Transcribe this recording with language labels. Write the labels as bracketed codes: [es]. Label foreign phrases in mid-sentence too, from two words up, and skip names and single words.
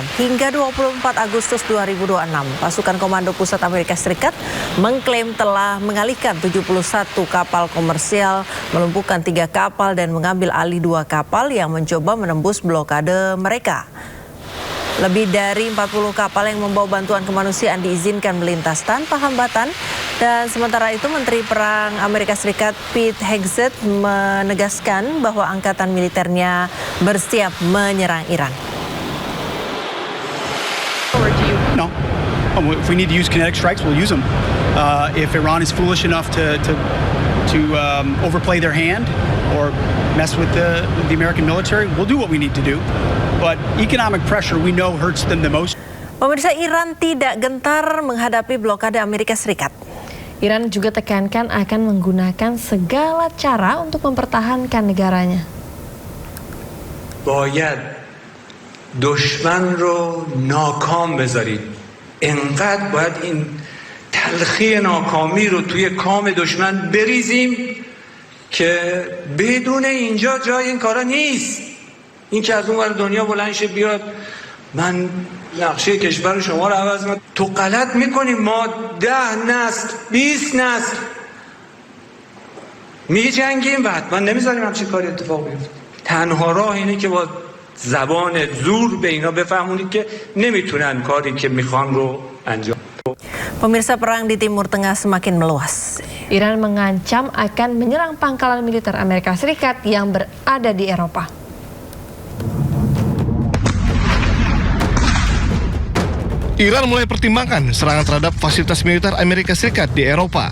[id] Hingga 24 Agustus 2026, pasukan Komando Pusat Amerika Serikat mengklaim telah mengalihkan 71 kapal komersial, melumpuhkan 3 kapal dan mengambil alih 2 kapal yang mencoba menembus blokade mereka. Lebih dari 40 kapal yang membawa bantuan kemanusiaan diizinkan melintas tanpa hambatan. Dan sementara itu, Menteri Perang Amerika Serikat Pete Hegseth menegaskan bahwa angkatan militernya bersiap menyerang Iran. [en] No. If we need to use kinetic strikes, we'll use them. If Iran is foolish enough to overplay their hand or mess with the American military, we'll do what we need to do. But economic pressure we know hurts them the most. [id] Pemirsa, Iran tidak gentar menghadapi blokade Amerika Serikat. Iran juga tekankan akan menggunakan segala cara untuk mempertahankan negaranya. [fa] باید دشمن رو ناکام بذارید. انقدر باید این تلخی ناکامی رو توی کام دشمن بریزیم که بدون اینجا جای این کارا نیست. این که از اون ور دنیا بلند شه بیاد من نقشه کشور شما رو عوض میکنم. تو غلط میکنیم. ما 10 نسل 20 نسل میجنگیم و حتما نمیذاریم همچین کاری اتفاق بیفته. تنها راه اینه که با زبان زور به اینا بفهمونید که نمیتونن کاری که میخوان رو انجام. [id] Pemirsa, perang di Timur Tengah semakin meluas. Iran mengancam akan menyerang pangkalan militer Amerika Serikat yang berada di Eropa. Iran mulai pertimbangkan serangan terhadap fasilitas militer Amerika Serikat di Eropa.